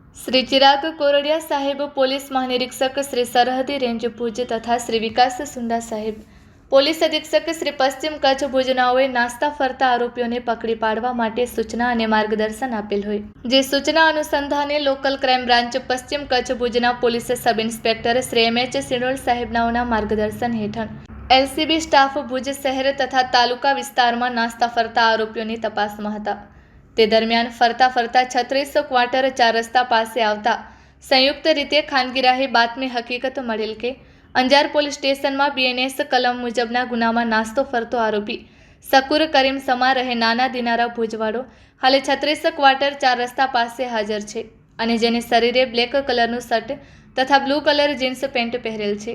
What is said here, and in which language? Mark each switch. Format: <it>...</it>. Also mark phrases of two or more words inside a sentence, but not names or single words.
<gu>શ્રી ચિરાગ કોરડિયા સાહેબ, પોલીસ મહાનિરીક્ષક શ્રી સરહદી રેન્જ ભુજ તથા શ્રી વિકાસ સુંડા સાહેબ, પોલીસ અધીક્ષક શ્રી પશ્ચિમ કચ્છ ભુજનાઓએ નાસ્તા ફરતા આરોપીઓને પકડી પાડવા માટે સૂચના અને માર્ગદર્શન આપેલ હોય। જે સૂચના અનુસંધાને લોકલ ક્રાઇમ બ્રાન્ચ પશ્ચિમ કચ્છ ભુજના પોલીસ સબ ઇન્સ્પેક્ટર શ્રી એમ.એચ. સિનોલ સાહેબનાઓના માર્ગદર્શન હેઠળ એલસીબી સ્ટાફ ભુજ શહેર તથા તાલુકા વિસ્તારમાં નાસ્તા ફરતા આરોપીઓની તપાસમાં હતા। તે દરમિયાન ફરતા ફરતા 36 ક્વાર્ટર 4 રસ્તા પાસે આવતા સંયુક્ત રીતે ખાનગીરાહે બાતમી હકીકત મળેલ કે અંજાર પોલીસ સ્ટેશનમાં બીએનએસ કલમ મુજબના ગુનામાં નાસ્તો ફરતો આરોપી શકુર કરીમ સમા રહે નાના દિનારા ભુજવાડો હાલે 36 ક્વાર્ટર 4 રસ્તા પાસે હાજર છે અને જેને શરીરે બ્લેક કલરનું શર્ટ તથા બ્લુ કલર જીન્સ પેન્ટ પહેરેલ છે।</gu>